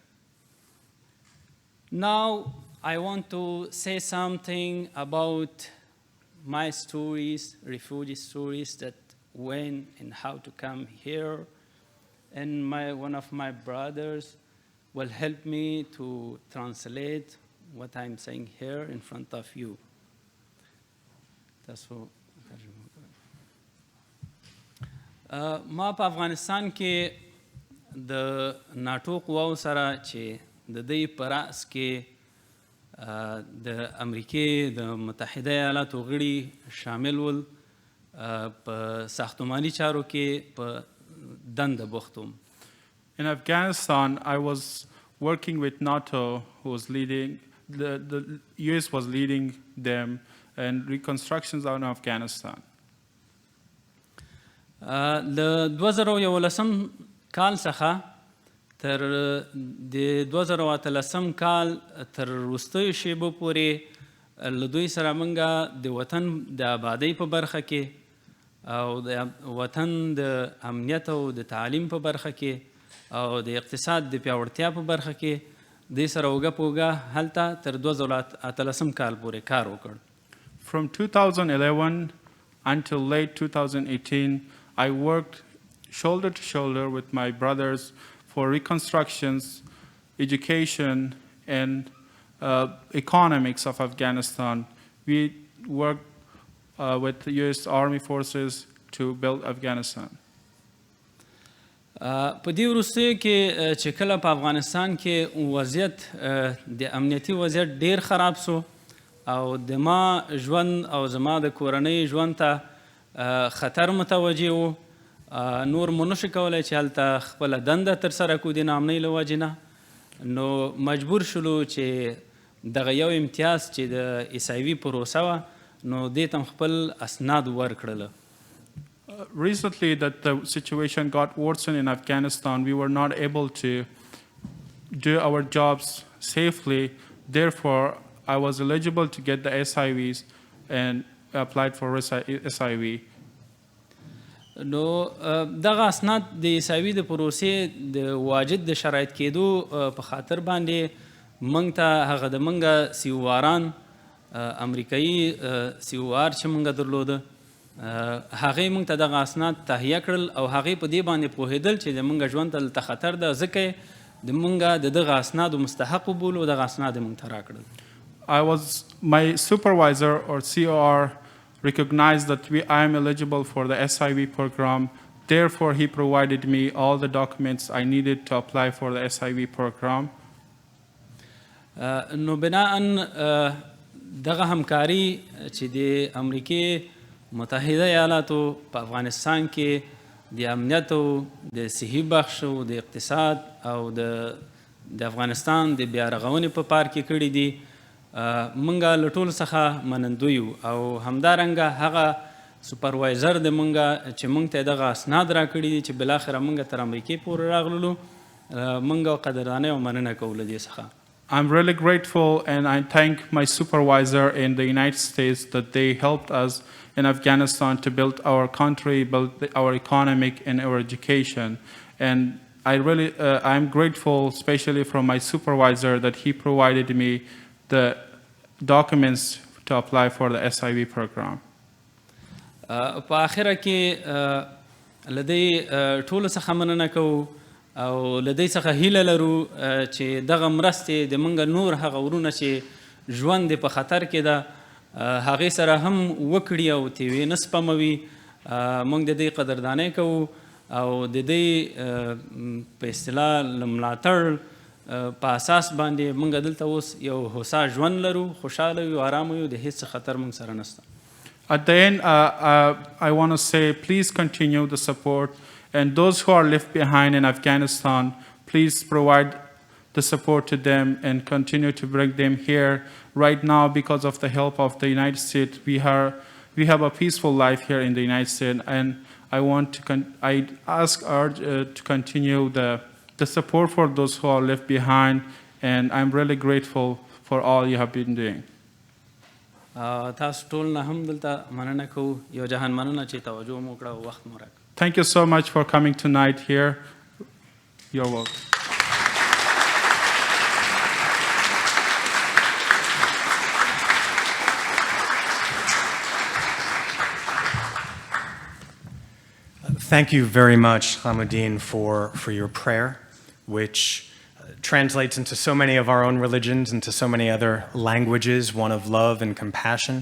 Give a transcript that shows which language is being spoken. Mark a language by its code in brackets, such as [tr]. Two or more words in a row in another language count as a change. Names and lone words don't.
[en] Now, I want to say something about my stories, refugee stories, that when and how to come here. And one of my brothers will help me to translate what I'm saying here in front of you. [ps] ما په افغانستان کې د ناټو قواو سره چې د دې په راس کې د امریکې د متحده ایالاتو غړي شامل ول په ساختماني چارو کې په دنده بوخت وم. [en] In Afghanistan, I was working with NATO, who was leading, the US was leading them, and reconstructions in Afghanistan. [ps] له 2011 کال څخه تر د 2013 کال تر وروستیو شیبو پورې له دوی سره موږ د وطن د آبادۍ په برخه کې او د وطن د امنیت او د تعلیم په برخه کې او د اقتصاد د پیاوړتیا په برخه کې دوی سره اوږه په اوږه هلته تر 2013 کال پورې کار وکړ. [en] From 2011 until late 2018, I worked shoulder to shoulder with my brothers for reconstructions, education, and economics of Afghanistan. We worked with the U.S. Army forces to build Afghanistan. [ps] په دې وروستیو کې چې کله په افغانستان کې وضعیت د امنیتي وضعیت ډیر خراب سو او د ما ژوند او زما د کورنۍ ژوند ته خطر متوجه و، نور مو نشو کولی چې هلته خپله دنده ترسره کړو د ناامنۍ له وجې نه، نو مجبور شولو چې دغه یو امتیاز چې د ایسایوي پروسه وه نو دې ته خپل اسناد ورکړله. [en] Recently, that the situation got worsened in Afghanistan, we were not able to do our jobs safely. Therefore, I was eligible to get the SIVs and applied for SIV. [ps] نو دغه اسناد د ایسایوي د پروسې د واجد د شرایط کېدو په خاطر باندې موږ ته هغه د موږ سیواران امریکایي سیوار چې موږ درلوده هغې موږ ته دغه اسناد تهیه کړل او هغې په دې باندې پوهېدل چې د موږ ژوند ته دلته خطر ده، ځکه د موږ د دغه اسنادو مستحق وبولو، دغه اسناد یې موږ ته راکړل. [en] My supervisor or COR recognized that I am eligible for the SIV program. Therefore, he provided me all the documents I needed to apply for the SIV program. [ps] نو بناءً دغه همکاري چې د امریکې متحده ایالاتو په افغانستان کې د امنیت او د صحي بخش او د اقتصاد او د افغانستان د بیا رغونې په پار کې کړي دي، موږ له ټولو څخه منندوی یو او همدارنګه هغه سوپروایزر د موږ چې موږ ته دغه اسناد راکړي دي چې بالاخره موږ تر امریکې پورې راغللو، موږ قدردانۍ او مننه کوو له دې څخه. [en] I'm really grateful, and I thank my supervisor in the United States that they helped us in Afghanistan to build our country, build our economic and our education. And I'm grateful, especially from my supervisor, that he provided me the documents to apply for the SIV program. [ps] په آخره کې لدی ټولو څخه مننه کوو او لدی څخه هیله لرو چې دغه مرستې د موږ نور هغه ورونه چې ژوند په خطر کې ده هغې سره هم وکړي او تیوې نه سپموي. موږ د دې قدردانۍ کوو او د دې په اصطلاح له ملاتړ په اساس باندې موږ دلته اوس یو هوسا ژوند لرو، خوشحاله یو، ارامه یو، د هیڅ خطر موږ سره نشته. [en] At the end, I want to say, please continue the support. And those who are left behind in Afghanistan, please provide the support to them and continue to bring them here. Right now, because of the help of the United States, we have a peaceful life here in the United States. And I urge to continue the support for those who are left behind. And I'm really grateful for all you have been doing. [ps] تاسو ټول نه هم دلته مننه کوو، یو جهان مننه چې توجه مو وکړه او وخت مو راکړ. [en] Thank you so much for coming tonight here. You're welcome. Thank you very much, Hamuddin, for your prayer, which translates into so many of our own religions, into so many other languages, one of love and compassion.